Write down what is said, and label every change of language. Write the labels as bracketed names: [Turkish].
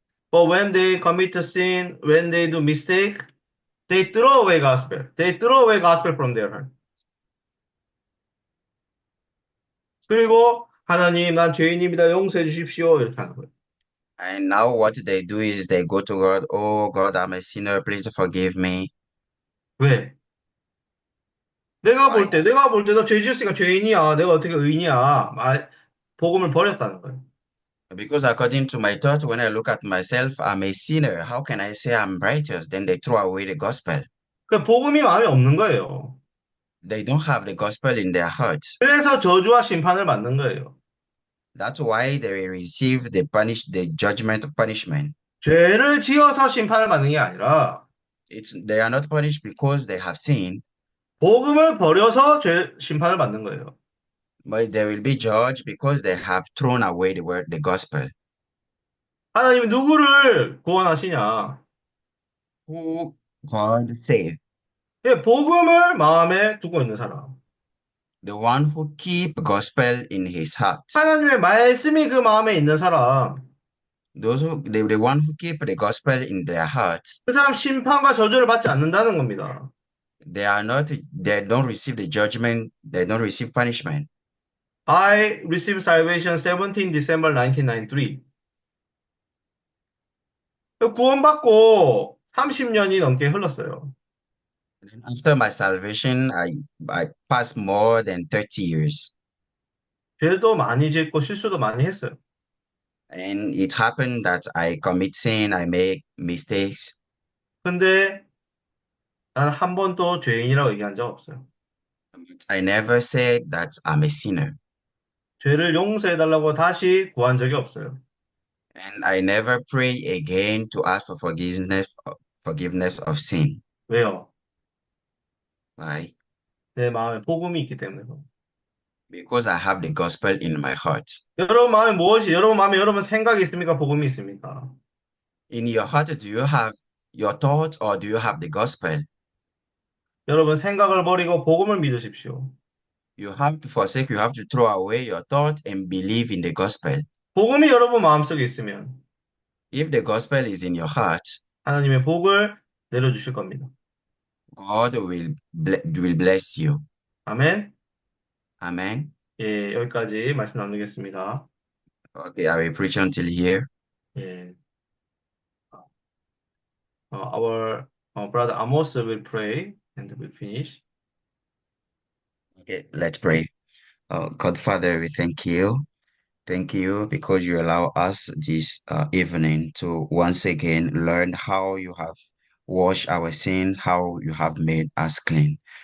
[English] but when they commit a sin, when they do mistake, they throw away gospel. They throw away gospel from their heart. [Korean] 그리고 하나님, 난 죄인입니다. 용서해 주십시오. 이렇게 하는 거예요. [English] And now what they do is they go to God. Oh, God, I'm a sinner. Please forgive me. [Korean] 왜? 내가 볼 때 너 죄 지었으니까 죄인이야. 내가 어떻게 의인이야. 복음을 버렸다는 거예요. [English] Because according to my thought, when I look at myself, I'm a sinner. How can I say I'm righteous? Then they throw away the gospel. [Korean] 그 복음이 마음에 없는 거예요. [English] They don't have the gospel in their hearts. [Korean] 그래서 저주와 심판을 받는 거예요. [English] That's why they will receive the judgment of punishment. [Korean] 죄를 지어서 심판을 받는 게 아니라 [English] They are not punished because they have sinned, [Korean] 복음을 버려서 심판을 받는 거예요. [English] but they will be judged because they have thrown away the gospel. [Korean] 하나님이 누구를 구원하시냐? [English] Who God saved? [Korean] 예, 복음을 마음에 두고 있는 사람. [English] The one who keep gospel in his heart. [Korean] 하나님의 말씀이 그 마음에 있는 사람, [English] The one who keep the gospel in their heart, [Korean] 그 사람 심판과 저주를 받지 않는다는 겁니다. [English] they don't receive the judgment, they don't receive punishment. I received salvation 17 December 1993. [Korean] 구원받고 30년이 넘게 흘렀어요. [English] And after my salvation, I passed more than 30 years. [Korean] 죄도 많이 짓고 실수도 많이 했어요. [English] And it happened that I commit sin, I make mistakes. [Korean] 근데 난 한 번도 죄인이라고 얘기한 적 없어요. [English] But I never said that I'm a sinner. [Korean] 죄를 용서해달라고 다시 구한 적이 없어요. [English] And I never pray again to ask for forgiveness of sin. [Korean] 왜요? [English] Why? [Korean] 내 마음에 복음이 있기 때문에. [English] Because I have the gospel in my heart. [Korean] 여러분 마음에 여러분 생각이 있습니까? 복음이 있습니까? [English] In your heart, do you have your thoughts or do you have the gospel? [Korean] 여러분 생각을 버리고 복음을 믿으십시오. [English] You have to throw away your thoughts and believe in the gospel. [Korean] 복음이 여러분 마음속에 있으면 [English] If the gospel is in your heart, [Korean] 하나님의 복을 내려주실 겁니다. [English] God will bless you. [Korean] 아멘. [English] Amen. [Korean] 예, 여기까지 말씀 나누겠습니다. [English] Okay, I will preach until here. [Korean] 예. [English] Our brother Amos will pray and we'll finish. Okay, let's pray. God, Father, we thank you. Thank you because you allow us this evening to once again learn how you have washed our sin, how you have made us clean.